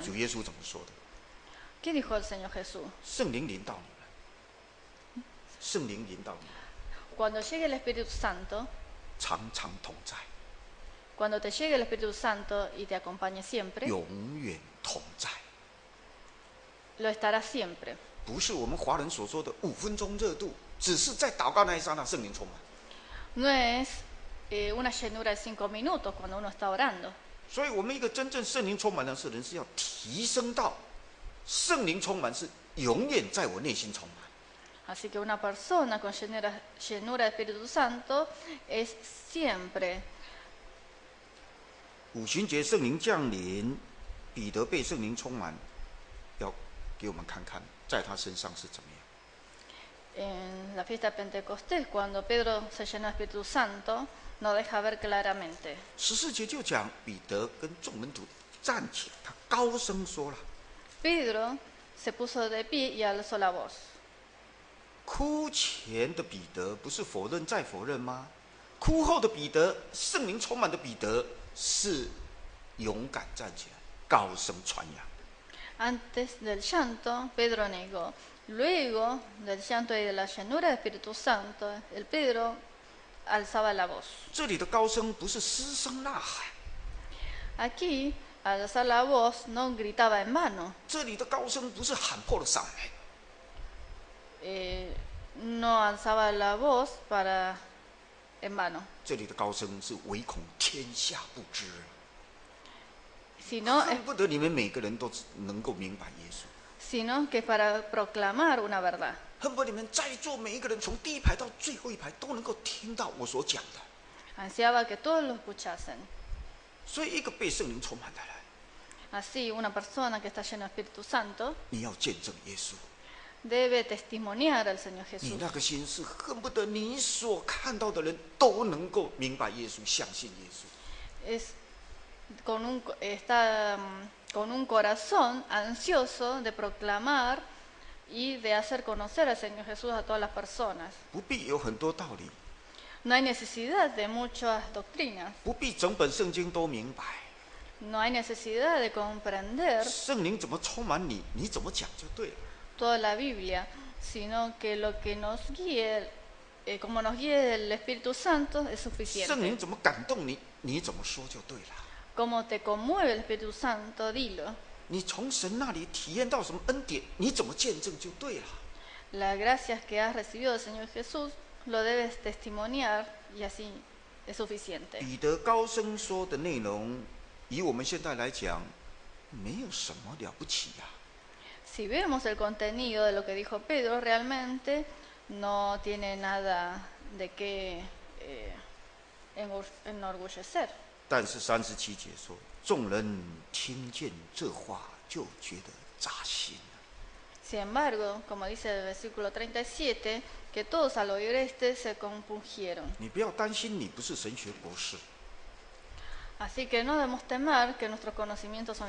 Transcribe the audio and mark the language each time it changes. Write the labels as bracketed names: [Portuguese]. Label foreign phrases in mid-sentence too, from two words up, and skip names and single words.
[Chinese] 主耶稣怎么说的？ [Spanish] ¿Qué dijo el Señor Jesús? [Chinese] 圣灵临到你们，圣灵临到你们， [Spanish] Cuando llegue el Espíritu Santo, [Chinese] 常常同在， [Spanish] cuando te llegue el Espíritu Santo y te acompañe siempre, [Chinese] 永远同在。 [Spanish] lo estará siempre. [Chinese] 不是我们华人所说的5分钟热度，只是在祷告那一刹那圣灵充满。 [Spanish] No es una llenura de 5 minutos cuando uno está orando. [Chinese] 所以，我们一个真正圣灵充满的人是要提升到圣灵充满是永远在我内心充满。 [Spanish] Así que una persona con llenura de Espíritu Santo es siempre. [Chinese] 五旬节圣灵降临，彼得被圣灵充满，要给我们看看在他身上是怎么样。 [Spanish] En la fiesta de Pentecostés, cuando Pedro se llenó de Espíritu Santo, nos deja ver claramente. [Chinese] 14 节就讲彼得跟众门徒站起来，他高声说了。 [Spanish] Pedro se puso de pie y alzó la voz. [Chinese] 哭前的彼得不是否认再否认吗？哭后的彼得，圣灵充满的彼得是勇敢站起来，高声传扬。 [Spanish] Antes del llanto, Pedro negó. Luego del llanto y de la llenura del Espíritu Santo, el Pedro alzaba la voz. [Chinese] 这里的高声不是失声呐喊， [Spanish] Aquí, al alzar la voz, no gritaba en vano. [Chinese] 这里的高声不是喊破了嗓门， [Spanish] No alzaba la voz en vano, [Chinese] 这里的高声是唯恐天下不知， [Spanish] sino, [Chinese] 恨不得你们每个人都能够明白耶稣， [Spanish] sino que para proclamar una verdad. [Chinese] 恨不得你们在座每一个人从第一排到最后一排都能够听到我所讲的。 [Spanish] Ansiaba que todos lo escuchasen. [Chinese] 所以，一个被圣灵充满的人， [Spanish] Así, una persona que está llena de Espíritu Santo [Chinese] 你要见证耶稣。 [Spanish] debe testimoniar al Señor [Chinese] 你 [Spanish] Jesús. [Chinese] 那个心是恨不得你所看到的人都能够明白耶稣，相信耶稣。 [Spanish] Es está con un corazón ansioso de proclamar y de hacer conocer al Señor Jesús a todas las personas. [Chinese] 不必有很多道理， [Spanish] No hay necesidad de muchas doctrinas. [Chinese] 不必整本圣经都明白。 [Spanish] No hay necesidad de comprender [Chinese] 圣灵怎么充满你，你怎么讲就对了。 [Spanish] toda la Biblia, sino que lo que nos guíe, como nos guíe el Espíritu Santo, es [Chinese] 圣 [Spanish] suficiente. [Chinese] 灵怎么感动你，你怎么说就对了。 [Spanish] Como te conmueve el Espíritu Santo, dilo. [Chinese] 你从神那里体验到什么恩典，你怎么见证就对了。 [Spanish] Las gracias que has recibido del Señor Jesús lo debes testimoniar y así es suficiente. [Chinese] 彼得高声说的内容，以我们现在来讲，没有什么了不起呀、 [Spanish] Si vemos el contenido de lo que dijo Pedro, realmente no tiene nada de qué enorgullecer. [Chinese] 但是37节说，众人听见这话，就觉得扎心了。 [Spanish] Sin embargo, como dice el versículo 37, que todos al oír este se compungieron. [Chinese] 你不要担心，你不是神学博士， [Spanish] Así que no debemos temer que nuestros conocimientos son